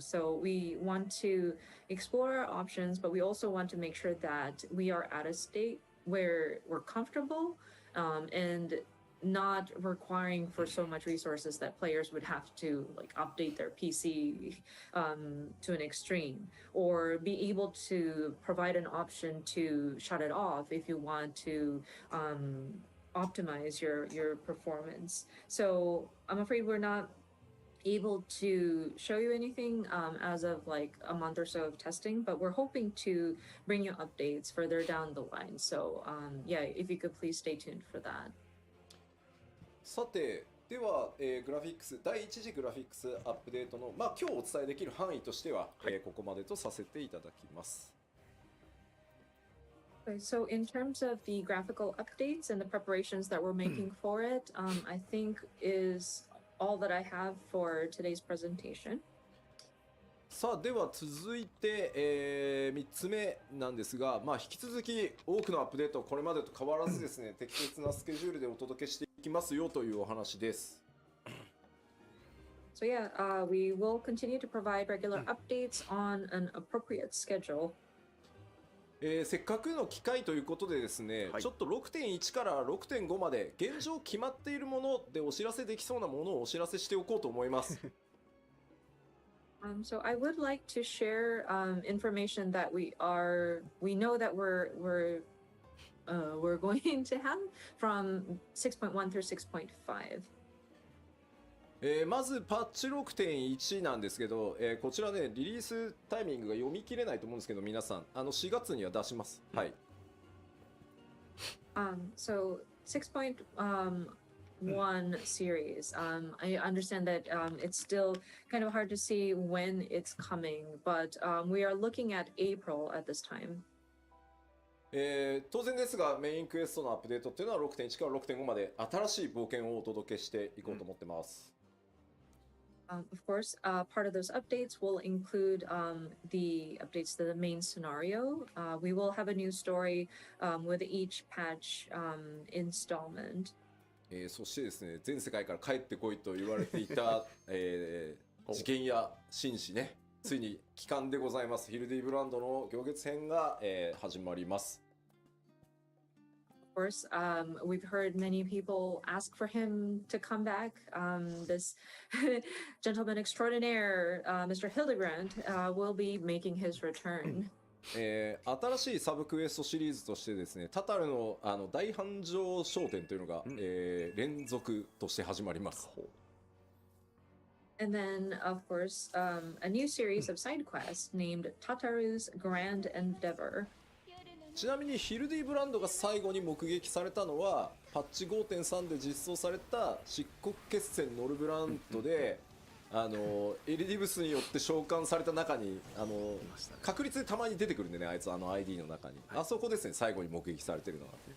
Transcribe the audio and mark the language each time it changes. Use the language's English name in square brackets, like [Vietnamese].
[English] So we want to explore our options, but we also want to make sure that we are at a state where we're comfortable and not requiring for so much resources that players would have to like update their PC to an extreme, or be able to provide an option to shut it off if you want to optimize your performance. So I'm afraid we're not able to show you anything as of like a month or so of testing, but we're hoping to bring you updates further down the line. So yeah, if you could please stay tuned for that. [Japanese] さて、では、グラフィックス第1次グラフィックスアップデートの、まあ、今日お伝えできる範囲としては、ここまでとさせていただきます。 [English] Okay, so in terms of the graphical updates and the preparations that we're making for it, I think is all that I have for today's presentation. [Japanese] さあでは続いて、3つ目なんですが、まあ、引き続き多くのアップデートこれまでと変わらずですね適切なスケジュールでお届けしていきますよというお話です。 [English] So yeah, we will continue to provide regular updates on an appropriate schedule. [Japanese] せっかくの機会ということでですね、はいちょっと 6.1 から 6.5 まで現状決まっているものでお知らせできそうなものをお知らせしておこうと思います。 [English] So I would like to share information that we know that we're going to have from 6.1 through 6.5. [Japanese] まずパッチ 6.1 なんですけど、こちらねリリースタイミングが読み切れないと思うんですけど、皆さん4月には出します。はい。 [English] So 6.1 series. I understand that it's still kind of hard to see when it's coming, but we are looking at April at this time. [Japanese] 当然ですがメインクエストのアップデートっていうのは 6.1 から 6.5 まで新しい冒険をお届けしていこうと思ってます。 [English] Of course, part of those updates will include the updates to the main scenario. We will have a new story with each patch installment. [Japanese] そしてですね、全世界から帰ってこいと言われていた、事件や紳士ね、ついに帰還でございます。ヒルディブランドの行月編が、始まります。 [English] Of course, we've heard many people ask for him to come back. This gentleman extraordinaire, Mr. Hildebrand, will be making his return. [Japanese] 新しいサブクエストシリーズとしてですね、タタルの大繁盛商店というのが、連続として始まります。 [English] And then, of course, a new series of side quests named Tataru's Grand Endeavor. [Japanese] ちなみにヒルディブランドが最後に目撃されたのはパッチ 5.3 で実装された漆黒決戦ノルブランドで、エリディブスによって召喚された中に確率でたまに出てくるんでね、あいつID の中に、あそこですね、最後に目撃されてるのが。